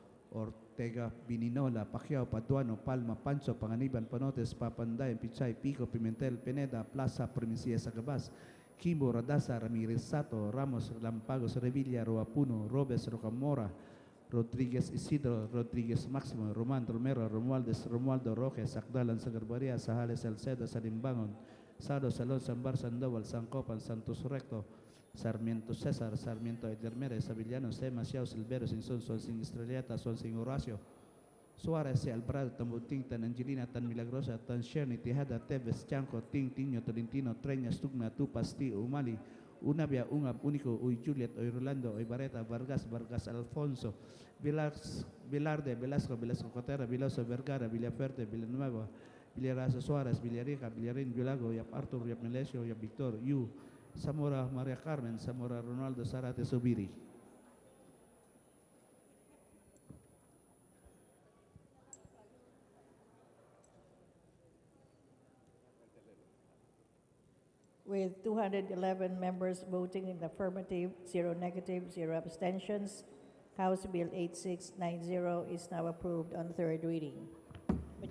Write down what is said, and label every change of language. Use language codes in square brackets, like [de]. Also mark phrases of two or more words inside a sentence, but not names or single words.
[en] Ortega Bininola, Pacquiao, Paduano, Palma, Pancho, Panganiban, Panotes, Papanday, Pichay, Pico, Pimentel, Pineda, Plaza, Primicia, Sagabas, Kimbo, Radasa, Ramirez Sato, Ramos, Lampagos, Revilla, Roapuno, Robes, Rocamora, Rodriguez Isidro, Rodriguez Máximo, Roman Romero, Romualdo Roque, Sacdalan, Sagarbaria, Sahales, Salcedo, Salimbangon, Sado, Salón, Sambar, Sandoval, Sancopan, Santos Recto, Sarmiento César, Sarmiento Edgar Mérez, Avillano, Sema, Siao, Silvero, Sinson, Sol, Sin Estrellata, Sol, Sin Horacio, Suarez, Alvarado, Tambuting, Tan Angelina, Tan Milagrosa, Tan Sherni, Tejada, Teves, Chanco, Tinio, Tolentino, Treñas, Tugna, Tupas, Ti, Umali, Unabia, Ungab, Unico, Uy Juliet, Uy Rolando, Uy Bareta, Vargas, Alfonso, Velarde, Velasco, Cotera, Viloso, Vergara, Villafuerte, Villanueva, Villarazo Suárez, Villarica, Villarín, Villago, Yap Arthur, Yap Melesio, Yap Victor, Yu, Zamora Maria Carmen, Zamora Ronaldo, Zarate Subiri. With 211 members voting in the affirmative, 0 negative, 0 abstentions, House Bill 8690 is now approved on third reading.